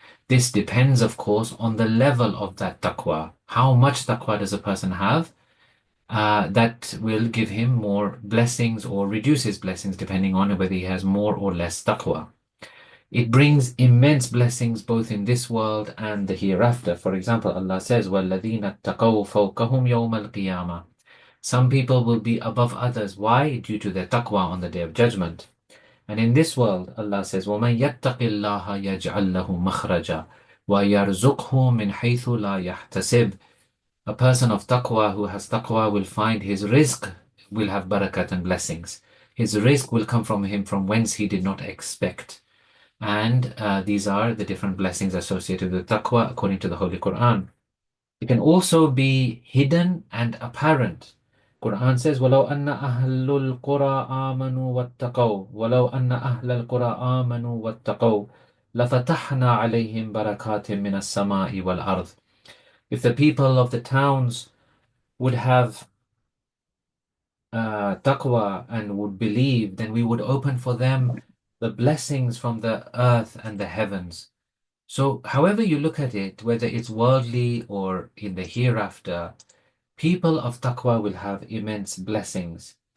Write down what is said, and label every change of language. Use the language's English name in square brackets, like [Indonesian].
[English] This depends, of course, on the level of that taqwa. How much taqwa does a person have? That will give him more blessings or reduce his blessings depending on whether he has more or less taqwa. It brings immense blessings both in this world and the hereafter. For example, Allah says, [Arabic] وَالَّذِينَ اتَّقَوْا فَوْقَهُمْ يَوْمَ الْقِيَامَةِ. [English] Some people will be above others. Why? Due to their taqwa on the Day of Judgment. And in this world, Allah says, [Arabic] وَمَنْ يَتَّقِ اللَّهَ يَجْعَلْ لَهُ مَخْرَجًا وَيَرْزُقْهُ مِنْ حَيْثُ لَا يَحْتَسِبْ. [English] A person of taqwa who has taqwa will find his rizq will have barakat and blessings. His rizq will come from him from whence he did not expect. And these are the different blessings associated with taqwa according to the Holy Quran. It can also be hidden and apparent. Quran says, [Arabic] وَلَوْ أَنَّ أَهْلُ الْقُرَىٰ آمَنُوا وَاتَّقَوْا وَلَوْ أَنَّ أَهْلَ الْقُرَىٰ آمَنُوا وَاتَّقَوْا لَفَتَحْنَا عَلَيْهِمْ بَرَكَاتٍ مِّنَ السَّمَاءِ وَالْأَرْضِ. [English] If the people of the towns would have taqwa and would believe, then we would open for them the blessings from the earth and the heavens. So, however you look at it, whether it's worldly or in the hereafter, people of taqwa will have immense blessings.